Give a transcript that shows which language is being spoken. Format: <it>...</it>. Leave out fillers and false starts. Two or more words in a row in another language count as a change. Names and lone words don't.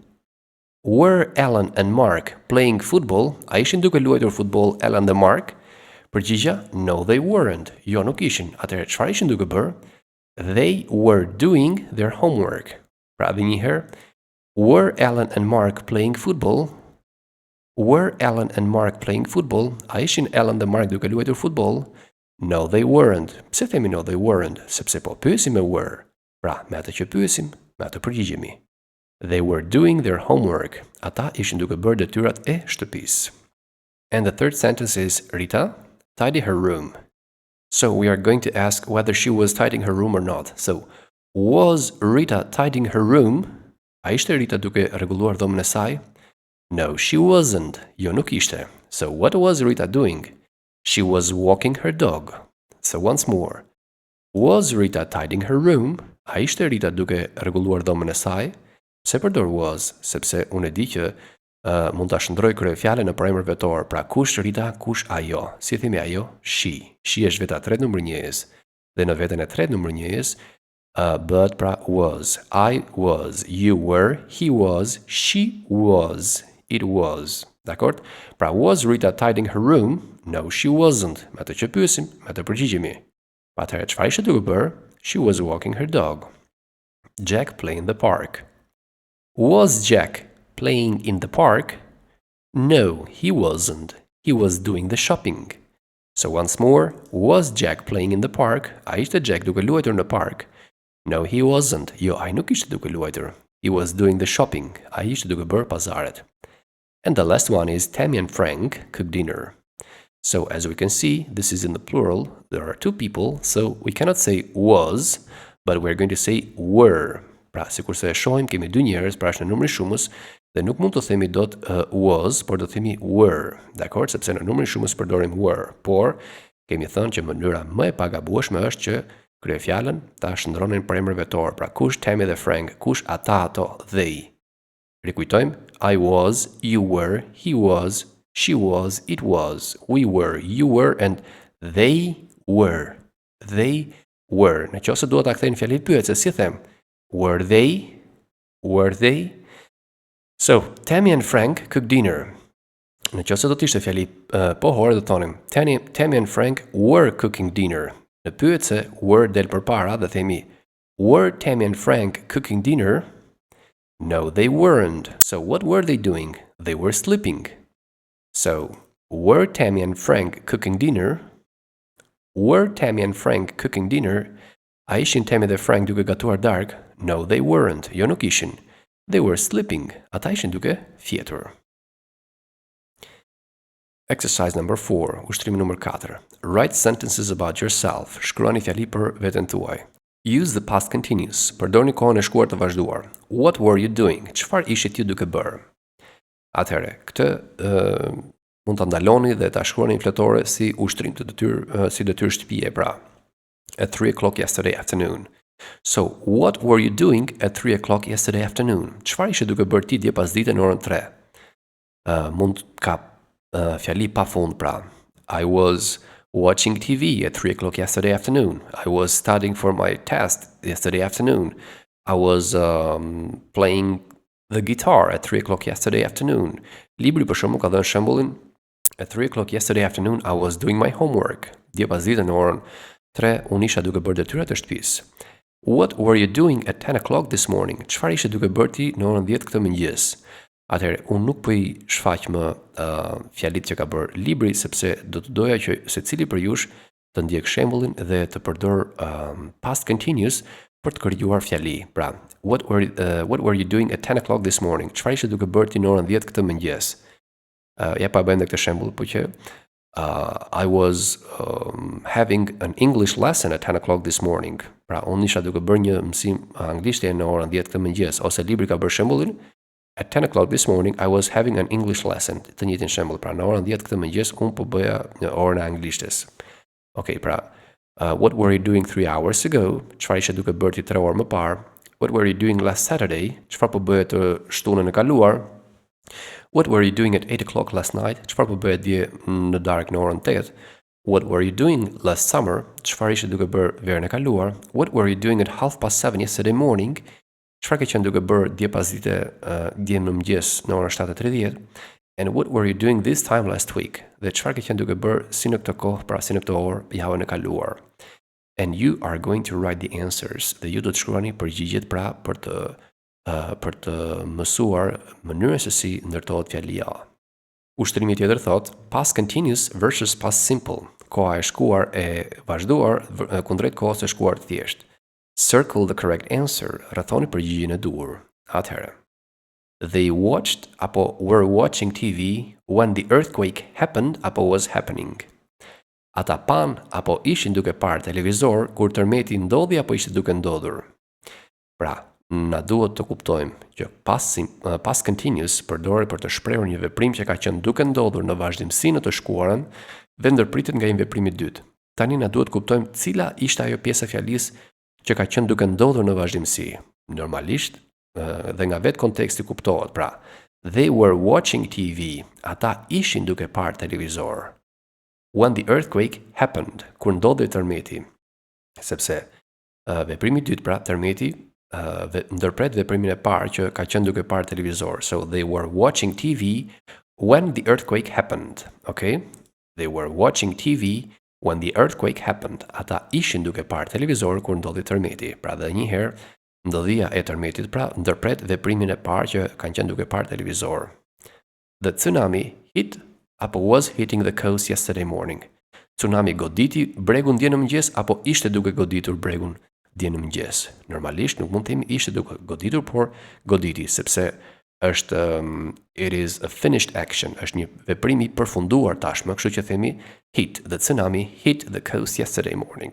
<en>Were Alan and Mark playing football?</en> <sq>A ishin duke luajtur futboll Alan dhe Mark? Përgjigja,</sq> <en>no they weren't.</en> <sq>Jo, nuk ishin. Atëherë, çfarë ishin duke bërë?</sq> <en>They were doing their homework.</en> <sq>Pra edhe një herë,</sq> <en>were Alan and Mark playing football? Were Alan and Mark playing football?</en> <sq>A ishin Alan dhe Mark duke luajtur futboll?</sq> <en>No they weren't.</en> <sq>Pse themi</sq> <en>no they weren't?</en> <sq>Sepse po pyesim me were. Pra, me atë që pyesim, me atë përgjigjemi.</sq> <en>They were doing their homework.</en> <sq>Ata ishin duke bërë detyrat e shtëpisë.</sq> <en>And the third sentence is Rita tidy her room. So we are going to ask whether she was tidying her room or not. So, was Rita tidying her room?</en> <sq>A ishte Rita duke rregulluar dhomën e saj?</sq> <en>No, she wasn't.</en> <sq>Jo, nuk ishte.</sq> <en>So what was Rita doing? She was walking her dog. So once more. Was Rita tidying her room?</en> <sq>A ishte Rita duke rregulluar dhomën e saj? Pse përdor was? Sepse unë e di që mund ta shndroj kryefjalen në emër vetor. Pra kush Rita, kush ajo? Si themi ajo? She. She është veta e tretë numër njëjës. Dhe në veten e tretë numër njëjës bëhet pra was.</sq> <en>I was, you were, he was, she was, it was.</en> <sq>Dakord?</sq> <en>Pra was Rita tidying her room? No, she wasn't.</en> <sq>Me atë që pyesim, me atë përgjigjemi. Pa atëherë çfarë ishte duke bërë?</sq> <en>She was walking her dog. Jack played in the park. Was Jack playing in the park? No, he wasn't. He was doing the shopping. So once more, was Jack playing in the park?</en> <sq>A ishte Jack duke luajtur në park?</sq> <en>No, he wasn't.</en> <sq>Jo, ai nuk ishte duke luajtur.</sq> <en>He was doing the shopping.</en> <sq>Ai ishte duke bërë pazaret.</sq> <en>And the last one is Tammy and Frank cooked dinner. So as we can see, this is in the plural. There are two people, so we cannot say was, but we're going to say were.</en> <sq>Pra, sikur se e shohim, kemi dy njerëz, pra është në numrin shumës, dhe nuk mund të themi dot was, por do të themi were. Dakor, sepse në numrin shumës përdorim were, por kemi thënë që mënyra më e pagabueshme është që kryefjalën ta shndronin për emër vetor. Pra, kush Tammy dhe Frank, kush ata ato, they.</sq> <en>Rikujtojmë, I was, you were, he was, she was, it was, we were, you were, and they were. They were.</en> <sq>Në qoftë se duhet ta kthejnë fjalë pyetje, si them?</sq> <en>Were they? Were they? So, Tammy and Frank cooked dinner.</en> <sq>Në qoftë se do të ishte fjali pohore, do të thonim</sq> <en>Tammy and Frank were cooking dinner.</en> <sq>Në pyetje were del përpara dhe themi</sq> <en>were Tammy and Frank cooking dinner? No, they weren't. So what were they doing? They were sleeping. So, were Tammy and Frank cooking dinner? Were Tammy and Frank cooking dinner?</en> <sq>A ishin Tammy dhe Frank duke gatuar darkë?</sq> <en>No, they weren't.</en> <sq>Jo, nuk ishin.</sq> <en>They were sleeping.</en> <sq>Ata ishin duke fjetur.</sq> <en>Exercise number 4,</en> <sq>ushtrimi numër 4.</sq> <en>Write sentences about yourself.</en> <sq>Shkruani fjali për veten tuaj.</sq> <en>Use the past continuous.</en> <sq>Përdorni kohën e shkuar të vazhduar.</sq> <en>What were you doing?</en> <sq>Çfarë ishit ju duke bërë? Atëherë, këtë mund ta ndaloni dhe ta shkruani në fletore si ushtrim të detyrë, si detyrë shtëpie, pra.</sq> <en>At 3 o'clock yesterday afternoon. So, what were you doing at 3 o'clock yesterday afternoon?</en> <sq>Çfarë ishe duke bërë ti dje pasdite në orën 3? Mund ka fjali pa fund, pra.</sq> <en>I was watching TV at 3 o'clock yesterday afternoon. I was studying for my test yesterday afternoon. I was playing the guitar at 3 o'clock yesterday afternoon.</en> <sq>Libri për shembull ka dhënë shembullin</sq> <en>at 3 o'clock yesterday afternoon I was doing my homework.</en> <sq>Dje pasdite në orën 3 unë isha duke bërë detyrat e shtëpisë.</sq> <en>What were you doing at 10 o'clock this morning?</en> <sq>Çfarë ishe duke bërë ti në orën 10 këtë mëngjes? Atëherë, unë nuk po i shfaq më fjalit që ka bërë libri, sepse do të doja që secili për jush të ndjek shembullin dhe të përdor</sq> <en>past continuous</en> <sq>për të krijuar fjali. Pra,</sq> <en>what were you doing at 10 o'clock this morning?</en> <sq>Çfarë ishe duke bërë ti në orën 10 këtë mëngjes? Ja pa bëjmë këtë shembull, po që</sq> <en>I was having an English lesson at 10 o'clock this morning.</en> <sq>Pra, unë isha duke bërë një mësim anglishtje në orën 10 këtë mëngjes, ose libri ka bërë shembullin</sq> <en>at 10 o'clock this morning I was having an English lesson.</en> <sq>Të njëjtin shembull, pra në orën 10 këtë mëngjes unë po bëja në orën e anglishtes. Okay, pra,</sq> <en>what were you doing 3 hours ago?</en> <sq>Çfarë ishe duke bërë ti 3 orë më parë?</sq> <en>What were you doing last Saturday?</en> <sq>Çfarë po bëje të shtunën e kaluar?</sq> <en>What were you doing at 8 o'clock last night?</en> <sq>Çfarë po bëje dje në darkë në orën 8?</sq> <en>What were you doing last summer?</en> <sq>Çfarë ishe duke bërë verën e kaluar?</sq> <en>What were you doing at 7:30 yesterday morning?</en> <sq>Çfarë ke qenë duke bërë dje pasdite dje në mëngjes në orën 7:30?</sq> <en>And what were you doing this time last week?</en> <sq>Dhe çfarë ke qenë duke bërë si në këtë kohë, pra si në këtë orë, javën e kaluar?</sq> <en>And you are going to write the answers.</en> <sq>Dhe ju do të shkruani përgjigjet, pra për të mësuar mënyrën se si ndërtohet fjalia. Ushtrimi tjetër thot</sq> <en>past continuous versus past simple.</en> <sq>Koha e shkuar e vazhduar kundrejt kohës e shkuar të thjeshtë.</sq> <en>Circle the correct answer.</en> <sq>Rrethoni përgjigjen e duhur. Atëherë.</sq> <en>They watched apo were watching TV when the earthquake happened apo was happening.</en> <sq>Ata pan apo ishin duke parë televizor kur tërmeti ndodhi apo ishte duke ndodhur. Pra, na duhet të kuptojmë që</sq> <en>past continuous</en> <sq>përdoret për të shprehur një veprim që ka qenë duke ndodhur në vazhdimsi në të shkuarën dhe ndërpritet nga një veprim i dytë. Tani na duhet kuptojmë cila ishte ajo pjesë e fjalisë që ka qenë duke ndodhur në vazhdimsi. Normalisht, dhe nga vetë konteksti kuptohet, pra,</sq> <en>they were watching TV,</en> <sq>ata ishin duke parë televizor.</sq> <en>When the earthquake happened,</en> <sq>kur ndodhi tërmeti, sepse veprimi i dytë, pra, tërmeti, ndërpret veprimin e parë që ka qenë duke parë televizor.</sq> <en>So they were watching TV when the earthquake happened. Okay? They were watching TV when the earthquake happened.</en> <sq>Ata ishin duke parë televizor kur ndodhi tërmeti. Pra dhe një herë ndodhia e tërmetit, pra ndërpret veprimin e parë që kanë qenë duke parë televizor.</sq> <en>The tsunami hit apo was hitting the coast yesterday morning.</en> <sq>Tsunami goditi bregun dje në mëngjes apo ishte duke goditur bregun dje në mëngjes. Normalisht nuk mund të themi ishte duke goditur, por goditi, sepse është</sq> <en>it is a finished action,</en> <sq>është një veprim i përfunduar tashmë, kështu që themi</sq> <en>hit, the tsunami hit the coast yesterday morning.</en>